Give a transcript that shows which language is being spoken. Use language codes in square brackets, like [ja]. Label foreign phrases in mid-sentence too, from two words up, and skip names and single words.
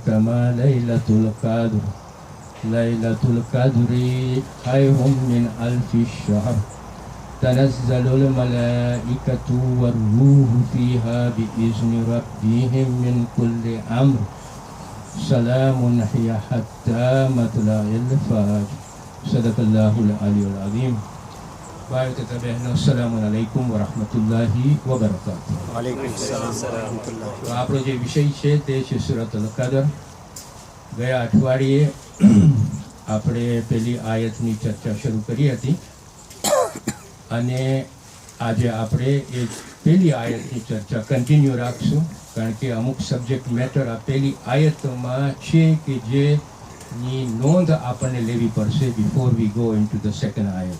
[ar] ما ليلة القدر ليلة القدر خير من ألف الشهر تنزل الملائكة والروح فيها بإذن ربهم من كل أمر سلام هي حتى مطلع الفجر صدق الله العلي العظيم. [ms] Baik, tetapi [ar] السلام عليكم ورحمة الله وبركاته. وعليكم السلام ورحمة الله. [gu] તો આપણો જે વિષય છે તે છે સૂરત અલ કદર. ગયા અઠવાડિયે આપણે પહેલી આયતની ચર્ચા શરૂ કરી હતી અને આજે આપણે એ પહેલી આયતની ચર્ચા કન્ટિન્યુ રાખશું, કારણ કે અમુક [en] subject matter [gu] આ પહેલી આયતમાં છે કે જેની નોંધ આપણને લેવી પડશે [en] before we go into the second [gu] આયત.